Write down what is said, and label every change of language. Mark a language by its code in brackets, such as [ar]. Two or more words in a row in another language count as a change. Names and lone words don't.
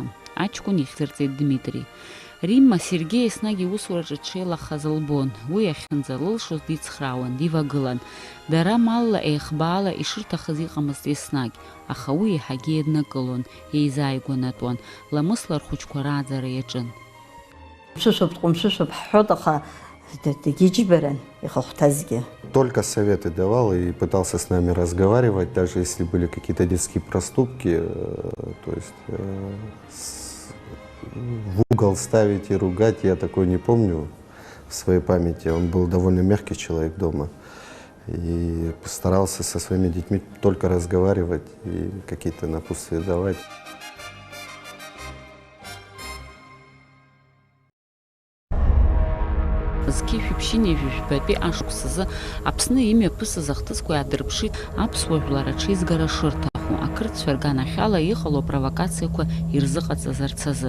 [ab] Аҷкәын ихьӡырҵеит Дмитри. Римма Сергеи еснагь иусураҿы дшеилахаз лбон. Уи ахьынӡалылшоз дицхраауан, дивагылан. Дара малла еихбаала ишырҭахыз иҟамызт еснагь, аха уи еиҳагьы еиднакылон, еизааигәанатәуан, ламысла рхәыҷқәа рааӡара иаҿын. [ru] Только советы давал и пытался с нами разговаривать, даже если были какие-то детские проступки, то есть в угол ставить и ругать, я такой не помню в своей памяти. Он был довольно мягкий человек дома и постарался со своими детьми только разговаривать и какие-то напутствия давать. [ab] Зқьи шәиԥшьыни жәжәбатәи ашықәсазы Аԥсны имҩаԥысыз ахҭысқәа иаадырԥшит аԥсуа жәлар аҽеизгара шырҭаху, ақырҭцәа рганахьала иҟало апровокациақәа ирзыҟаҵазарц азы.